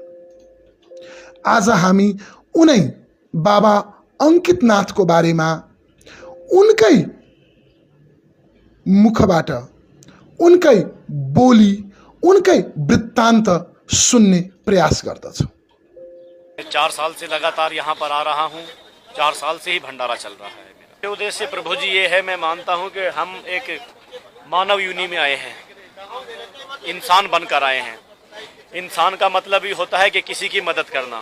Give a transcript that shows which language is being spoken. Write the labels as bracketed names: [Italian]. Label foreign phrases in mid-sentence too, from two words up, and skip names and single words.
[Nepali] आज हामी उनै बाबा अंकितनाथको बारेमा उनकै मुखबाट, उनकै बोली, उनकै वृत्तान्त सुन्ने प्रयास गर्दछौँ। [Hindi] 4 साल से लगातार यहाँ पर आ रहा हूँ। 4 साल से ही भंडारा चल रहा है। मेरा उद्देश्य प्रभु जी ये है, मैं मानता हूँ कि हम एक मानव यूनि में आए हैं, इंसान बनकर आए हैं। इंसान का मतलब ही होता है कि किसी की मदद करना।